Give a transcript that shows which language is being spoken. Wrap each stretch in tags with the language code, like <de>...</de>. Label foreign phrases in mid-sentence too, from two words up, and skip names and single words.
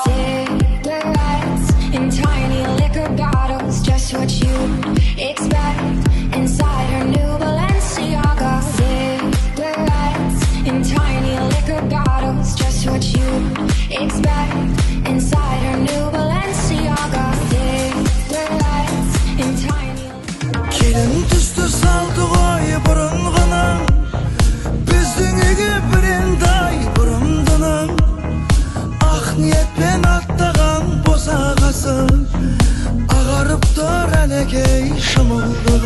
<en>Cigarettes in tiny liquor bottles, just what you expect inside her new Balenciaga. Cigarettes in tiny liquor bottles, just what you expect inside her new Balenciaga. Cigarettes in tiny.</en> <kk>Келін түсті салды ғой бұрын ғана, біздің үйге бірендай бұрымдының. Ақ ниетпен аттаған босағасы, ағарып тұр әнекей шымылдығы.</kk>